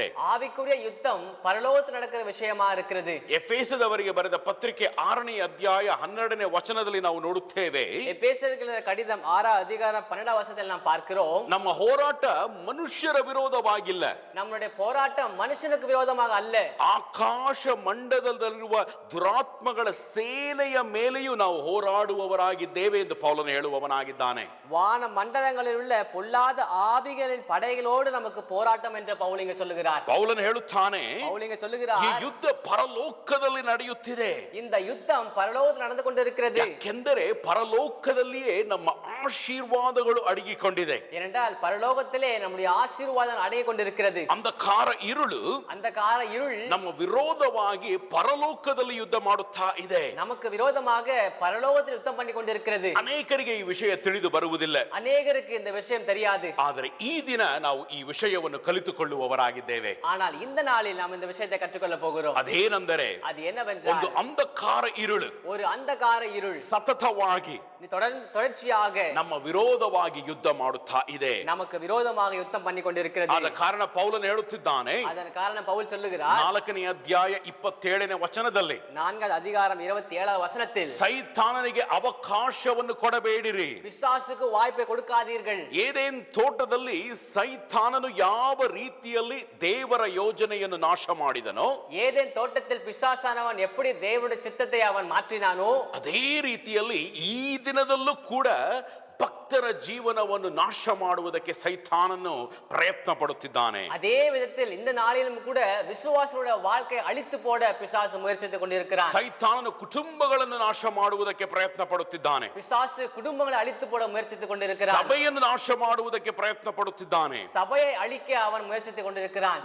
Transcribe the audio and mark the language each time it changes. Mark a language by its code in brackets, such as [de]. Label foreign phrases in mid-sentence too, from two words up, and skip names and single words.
[ta] ஆவிக்குரிய யுத்தம் பரலோகத்தில் நடக்கிற விஷயமா இருக்கிறது. [kn] ಎಫೆಸದವರಿಗೆ ಬರೆದ ಪತ್ರಿಕೆ 6ನೇ ಅಧ್ಯಾಯ 12ನೇ ವಚನದಲ್ಲಿ ನಾವು ನೋಡುತ್ತೇವೆ, [ta] எபேசியருக்கு எழுதின கடிதம் 6வது அதிகாரம் 12வது வசனத்தில் நாம் பார்க்கிறோம், [kn] ನಮ್ಮ ಹೋರಾಟ ಮನುಷ್ಯರ ವಿರೋಧವಾಗಿಲ್ಲ, [ta] நம்முடைய போராட்டம் மனுஷனுக்கு விரோதமாக அல்ல, [kn] ಆಕಾಶ ಮಂಡಲದಲ್ಲಿರುವ ದುರಾತ್ಮಗಳ ಸೇನೆಯ ಮೇಲೆಯೂ ನಾವು ಹೋರಾಡುವವರಾಗಿದ್ದೇವೆ ಎಂದು ಪೌಲನು ಹೇಳುವವನಾಗಿದ್ದಾನೆ. [ta] வான மண்டலங்களில் உள்ள பொல்லாத ஆவிகளின் படைகளோடு நமக்கு போராட்டம் என்று பவுல் இங்க சொல்லுகிறார். [kn] ಪೌಲನು ಹೇಳುತ್ತಾನೆ, [ta] பவுல் இங்க சொல்லுகிறார், [kn] ಈ ಯುದ್ಧ ಪರಲೋಕದಲ್ಲಿ ನಡೆಯುತ್ತಿದೆ. [ta] இந்த யுத்தம் பரலோகத்தில் நடந்து கொண்டிருக்கிறது. [kn] ಯಾಕೆಂದರೆ ಪರಲೋಕದಲ್ಲಿಯೇ ನಮ್ಮ ಆಶೀರ್ವಾದಗಳು ಅಡಗಿಕೊಂಡಿದೆ. [ta] ஏனென்றால் பரலோகத்திலே நம்முடைய ஆசீர்வாதம் அடங்கி கொண்டிருக்கிறது. [kn] ಅಂಧಕಾರ ಇರುಳು [ta] அந்தகார இருள் [kn] ನಮ್ಮ ವಿರೋಧವಾಗಿ ಪರಲೋಕದಲ್ಲಿ ಯುದ್ಧ ಮಾಡುತ್ತಾ ಇದೆ. [ta] நமக்கு விரோதமாக பரலோகத்தில் யுத்தம் பண்ணி கொண்டிருக்கிறது. [kn] ಅನೇಕರಿಗೆ ಈ ವಿಷಯ ತಿಳಿದು ಬರುವುದಿಲ್ಲ. [ta] அநேகருக்கு இந்த விஷயம் தெரியாது. [kn] ಆದರೆ ಈ ದಿನ ನಾವು ಈ ವಿಷಯವನ್ನು ಕಲಿತುಕೊಳ್ಳುವವರಾಗಿದ್ದೇವೆ. [ta] ஆனால் இந்த நாளில் நாம் இந்த விஷயத்தை கற்றுக்கொள்ள போகிறோம். [kn] ಅದೇನೆಂದರೆ, [ta] அது என்னவென்றால் [kn] ಒಂದು ಅಂಧಕಾರ ಇರುಳು [ta] ஒரு அந்தகார இருள் [kn] ಸತತವಾಗಿ [ta] தொடர்ச்சியாக [kn] ನಮ್ಮ ವಿರೋಧವಾಗಿ ಯುದ್ಧ ಮಾಡುತ್ತಾ ಇದೆ. [ta] நமக்கு விரோதமாக யுத்தம் பண்ணி கொண்டிருக்கிறது. [kn] ಆದ ಕಾರಣ ಪೌಲನು ಹೇಳುತ್ತಿದ್ದಾನೆ, [ta] அதன் காரணம் பவுல் சொல்லுகிறார் [kn] 4ನೇ ಅಧ್ಯಾಯ 27ನೇ ವಚನದಲ್ಲಿ, [ta] 4வது அதிகாரம் 27வது வசனத்தில், [kn] ಸೈತಾನನಿಗೆ ಅವಕಾಶವನ್ನು ಕೊಡಬೇಡಿರಿ. [ta] பிசாசுக்கு வாய்ப்பை கொடுக்காதீர்கள். [kn] ಏದೇನ್ ತೋಟದಲ್ಲಿ ಸೈತಾನನು ಯಾವ ರೀತಿಯಲ್ಲಿ ದೇವರ ಯೋಜನೆಯನ್ನು ನಾಶ ಮಾಡಿದನೋ, [ta] ஏதேன் தோட்டத்தில் பிசாசானவன் எப்படி தேவனுடைய சித்தத்தை அவன் மாற்றினானோ, [kn] ಅದೇ ರೀತಿಯಲ್ಲಿ ಈ ದಿನದಲ್ಲೂ ಕೂಡ ಭಕ್ತರ ಜೀವನವನ್ನು ನಾಶ ಮಾಡುವುದಕ್ಕೆ ಸೈತಾನನು ಪ್ರಯತ್ನ ಪಡುತ್ತಿದ್ದಾನೆ. [ta] அதே விதத்தில் இந்த நாளிலும் கூட விசுவாசியோட வாழ்க்கையை அழித்து போட பிசாசு முயற்சித்துக் கொண்டிருக்கிறான். [kn] ಸೈತಾನನು ಕುಟುಂಬಗಳನ್ನು ನಾಶ ಮಾಡುವುದಕ್ಕೆ ಪ್ರಯತ್ನ ಪಡುತ್ತಿದ್ದಾನೆ. [ta] பிசாசு குடும்பங்களை அழித்து போட முயற்சித்துக் கொண்டிருக்கிறான். [kn] ಸಭೆಯನ್ನು ನಾಶ ಮಾಡುವುದಕ್ಕೆ ಪ್ರಯತ್ನ ಪಡುತ್ತಿದ್ದಾನೆ. [ta] சபையை அழிக்க அவன் முயற்சித்துக் கொண்டிருக்கிறான்.